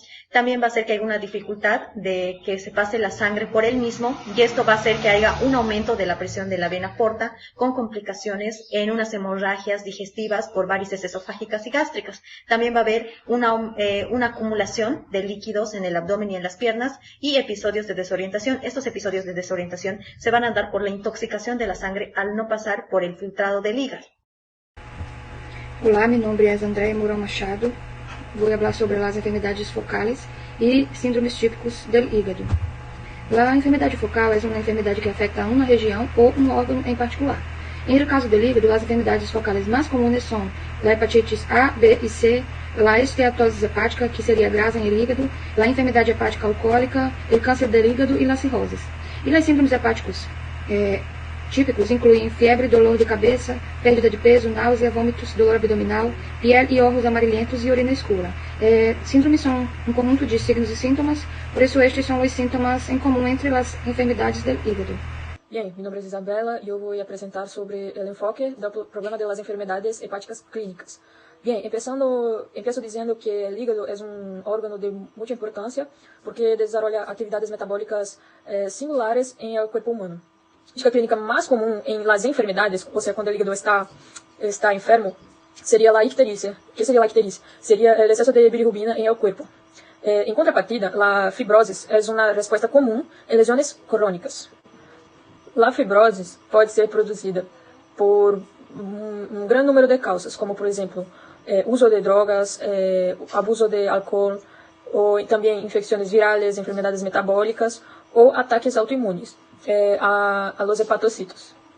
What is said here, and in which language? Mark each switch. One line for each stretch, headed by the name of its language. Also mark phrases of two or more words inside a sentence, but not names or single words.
Spanish: También va a hacer que haya una dificultad de que se pase la sangre por el mismo y esto va a hacer que haya un aumento de la presión de la vena porta con complicaciones en unas hemorragias digestivas por varices esofágicas y gástricas. También va a haber una acumulación de líquidos en el abdomen y en las piernas y episodios de desorientación. Estos episodios de desorientación se van a dar por la intoxicación de la sangre al no pasar por el filtrado del hígado.
Portuguese: Olá, meu nome é Andréia Mourão Machado. Vou falar sobre as enfermedades focais e síndromes típicos
Spanish: del hígado.
Portuguese: A enfermedade focal é uma enfermedade que afeta uma região ou um órgão em particular. Em caso
Spanish: del hígado,
Portuguese: as enfermedades focais mais comuns são a hepatitis A, B e C, a esteatose hepática, que seria grasa em hígado, a enfermidade hepática alcoólica, o câncer del hígado e as cirroses. E os síndromes hepáticos típicos incluem febre,
Spanish: dolor de
Portuguese: cabeça, perda de peso, náusea, vômitos, dor abdominal, piel e ojos amarelentos e urina escura. Síndromes são um conjunto de signos e sintomas, por isso estes são os sintomas em comum entre as enfermidades do hígado.
Spanish: Bien, mi nombre es Isabela y yo voy a presentar sobre el enfoque del problema de las enfermedades hepáticas clínicas. Bien, empiezo diciendo que el hígado es un órgano de mucha importancia porque desarrolla actividades metabólicas singulares en el cuerpo humano. A clínica más común en las enfermedades, o sea, cuando el hígado está enfermo, sería la ictericia. ¿Qué sería la ictericia? Sería el exceso de bilirrubina en el cuerpo. En contrapartida, la fibrosis es una respuesta común en lesiones crónicas. La fibrosis
Portuguese: pode ser produzida por um grande número de causas, como, por exemplo, uso de drogas, abuso de álcool, ou também infecções virais,
Spanish: enfermedades metabólicas
Portuguese: ou ataques autoimunes
Spanish: a los hepatocitos.